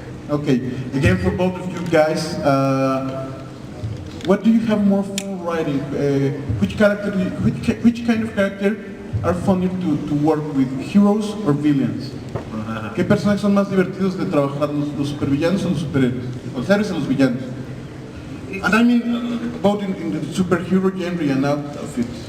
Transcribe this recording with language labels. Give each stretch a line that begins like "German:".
English: Okay, again for both of you guys, what do you have more fun writing? Which kind of character are funny to work with, heroes or villains?
Spanish: ¿Qué personajes son más divertidos de trabajar, los supervillanos o los superhéroes? Los héroes o los villanos?
English: And I mean both in the superhero genre and out of it.